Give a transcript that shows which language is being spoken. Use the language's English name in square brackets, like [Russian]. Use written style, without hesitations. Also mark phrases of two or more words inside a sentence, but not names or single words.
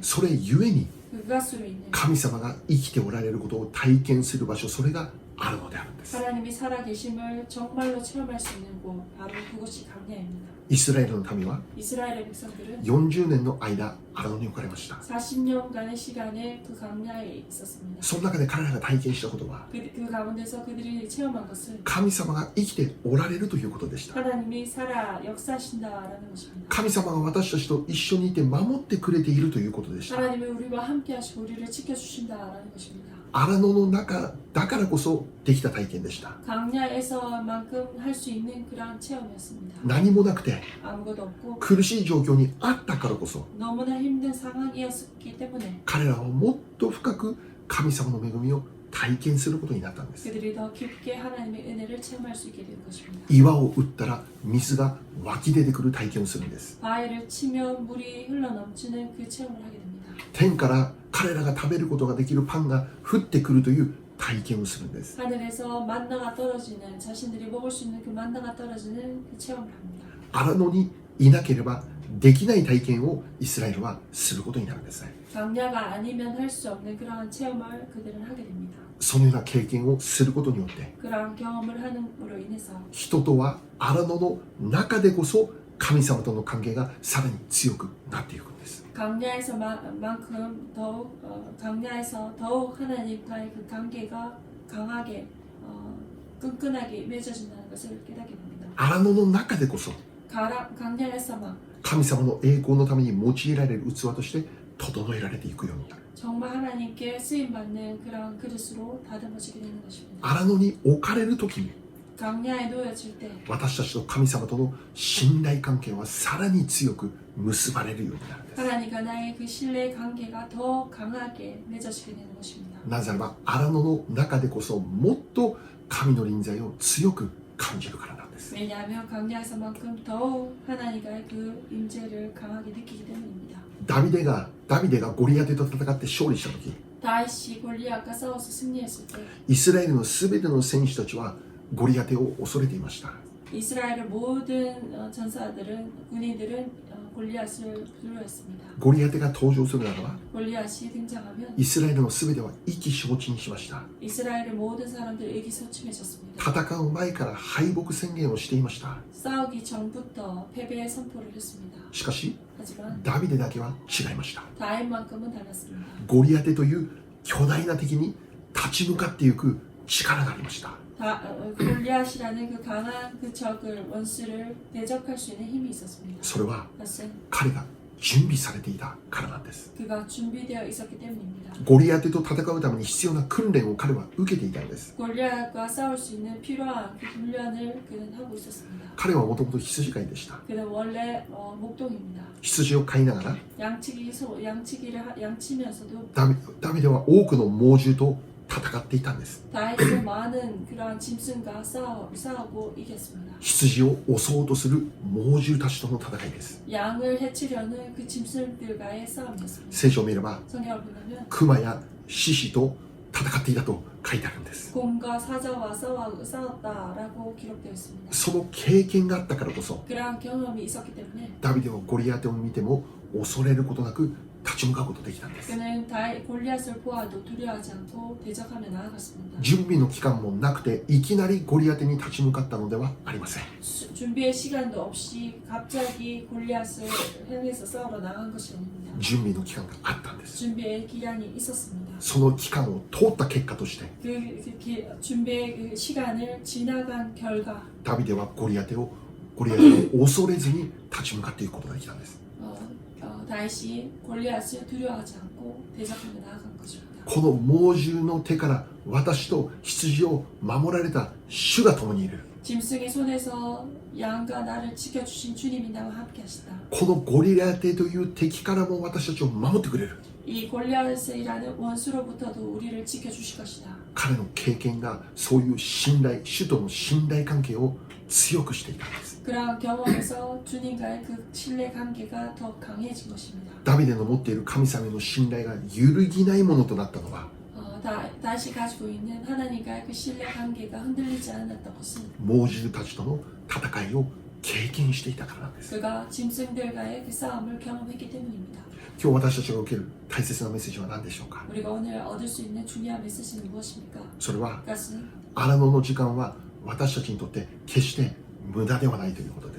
[Japanese] それゆえに [Korean] 그것으로 인해 [Japanese] 神様が生きておられることを体験する場所、それがあるのであるんです。 [Korean] 하나님이 살아계심을 정말로 체험할 수 있는 곳, 바로 그곳이 강야입니다. [Japanese] イスラエルの民は [Korean] 이스라엘의 백성들은 [Japanese] 40 年の間荒野に置かれました。 [Korean] 40년간의 시간에 그 강야에 있었습니다. [Japanese] その中で彼らが体験したことは [Korean] 그 가운데서 그들이 체험한 것은 [Japanese] 神様が生きておられるということでした。 [Korean] 하나님이 살아 역사하신다라는 것입니다. [Japanese] 神様が私たちと一緒にいて守ってくれているということでした。 [Korean] 하나님이 우리와 함께 하시고 우리를 지켜주신다라는 것입니다. [Japanese] 荒野の中だからこそできた体験でした。 [Korean] 강야에서만큼 할 수 있는 그런 체험이었습니다. [Japanese] 何もなくて [Korean] 아무것도 없고 [Japanese] 苦しい状況にあったからこそ [Korean] 너무나 힘든 상황이었기 때문에 [Japanese] 彼らはもっと深く神様の恵みを体験することになったんです。 [Korean] 그들이 더 깊게 하나님의 은혜를 체험할 수 있게 된 것입니다. [Japanese] 岩を打ったら水が湧き出てくる体験をするんです。 [Korean] 바위를 치면 물이 흘러넘치는 그 체험을 하게 됩니다. [Japanese] 天から彼らが食べることができるパンが降ってくるという体験をするんです。 [Korean] 하늘에서 만나가 떨어지는, 자신들이 먹을 수 있는 그 만나가 떨어지는 그 체험을 합니다. [Japanese] 荒野にいなければできない体験をイスラエルはすることになるんです。 [Korean] 강야가 아니면 할 수 없는 그러한 체험을 그들은 하게 됩니다. [Japanese] そのような経験をすることによって [Korean] 그러한 경험을 함으로 인해서 [Japanese] 人とは荒野の中でこそ神様との関係がさらに強くなっていくんです。 [Korean] 강야에서만큼 더욱 강야에서 더욱 하나님과의 그 관계가 강하게 끈끈하게 맺어진다는 것을 깨닫게 됩니다. [Japanese] 荒野の中でこそ [Korean] 강야에서만 [Japanese] 神様の栄光のために用いられる器として整えられていくようになる。 [Korean] 정말 하나님께 쓰임받는 그런 그릇으로 다듬어지게 되는 것입니다. [Japanese] 荒野に置かれる時に [Korean] 강야에 놓여질 때 [Japanese] 私たちと神様との信頼関係はさらに強く結ばれるようになるんです。 [Korean] 하나님과 나의 그 신뢰의 관계가 더 강하게 맺어지게 되는 것입니다. [Japanese] なぜならば荒野の中でこそもっと神の臨在を強く感じるからなんです。 [Korean] 왜냐하면 강야에서만큼 더욱 하나님과의 그 임재를 강하게 느끼기 때문입니다. [Japanese] ダビデがゴリアテと戦って勝利した時 [Korean] 다윗이 골리앗과 싸워서 승리했을 때 [Japanese] イスラエルのすべての戦士たちはゴリアテを恐れていました。 [Korean] 이스라엘의 모든 전사들은 군인들은 골리앗을 두려워했습니다. [Japanese] ゴリアテが登場するならば [Korean] 골리앗이 등장하면 [Japanese] イスラエルのすべては意気消沈しました。 [Korean] 이스라엘의 모든 사람들이 의기소침해졌습니다. [Japanese] 戦う前から敗北宣言をしていました。 [Korean] 싸우기 전부터 패배의 선포를 했습니다. [Japanese] しかし [Korean] 하지만 [Japanese] ダビデだけは違いました。 [Korean] 다윗만큼은 달랐습니다. [Japanese] ゴリアテという巨大な敵に立ち向かっていく力がありました。 [Korean] 골리앗이라는 그 강한 그 적을 원수를 대적할 수 있는 힘이 있었습니다. [Japanese] それは [Korean] 그것은 [Japanese] 彼が準備されていたからなんです。 [Korean] 그가 준비되어 있었기 때문입니다. [Japanese] ゴリアテと戦うために必要な訓練を彼は受けていたんです。 [Korean] 골리앗과 싸울 수 있는 필요한 그 훈련을 그는 하고 있었습니다. [Japanese] 彼はもともと羊飼いでした。 [Korean] 그는 원래 목동입니다. [Japanese] 羊を飼いながら [Korean] 양치면서도 [Japanese] ダビデは多くの猛獣と戦っていたんです。 [Korean] 다윗은 많은 그러한 짐승과 싸우고 이겼습니다. [Japanese] 羊を襲おうとする猛獣たちとの戦いです。 [Korean] 양을 해치려는 그 짐승들과의 싸움이었습니다. [Japanese] 聖書を見れば [Korean] 성경을 보면 [Japanese] 熊や獅子と戦っていたと書いてあるんです。 [Korean] 곰과 사자와 싸웠다라고 기록되어 있습니다. [Japanese] その経験があったからこそ [Korean] 그러한 경험이 있었기 때문에 [Japanese] ダビデはゴリアテを見ても恐れることなく立ち向かうことができたんです。 [Korean] 그는 골리앗을 보아도 두려워하지 않고 대적하며 나아갔습니다. [Japanese] 準備の期間もなくていきなりゴリアテに立ち向かったのではありません。 [Korean] 준비의 시간도 없이 갑자기 골리앗을 향해서 싸우러 나간 것이 아닙니다. [Japanese] 準備の期間があったんです。 [Korean] 준비의 기간이 있었습니다. [Japanese] その期間を通った結果として [Korean] 준비의 그 시간을 지나간 결과 [Japanese] ダビデはゴリアテを恐れずに立ち向かっていくことができたんです。 [Korean] 다윗이 골리앗을 두려워하지 않고 대적하며 나아간 것입니다. [Japanese] この猛獣の手から私と羊を守られた主が共にいる。 [Korean] 짐승의 손에서 양과 나를 지켜주신 주님이 나와 함께 하시다. [Japanese] このゴリラテという敵からも私たちを守ってくれる。 [Korean] 이 골리앗이라는 원수로부터도 우리를 지켜주실 것이다. [Japanese] 彼の経験がそういう信頼、主との信頼関係を強くしていたんです。 [Korean] 그러한 경험에서 주님과의 그 신뢰 관계가 더 강해진 것입니다. [Japanese] ダビデの持っている神様への信頼が揺るぎないものとなったのは、 [Korean] 다시 가지고 있는 하나님과의 그 신뢰 관계가 흔들리지 않았던 것은 [Japanese] 猛獣たちとの戦いを経験していたからなんです。 [Korean] 그가 짐승들과의 그 싸움을 경험했기 때문입니다. [Japanese] 今日私たちが受ける大切なメッセージは何でしょうか。 [Korean] 우리가 오늘 얻을 수 있는 중요한 메시지는 무엇입니까? [Japanese] それは [Korean] 그것은 [Japanese] 荒野の時間は私たちにとって決して無駄ではないということです。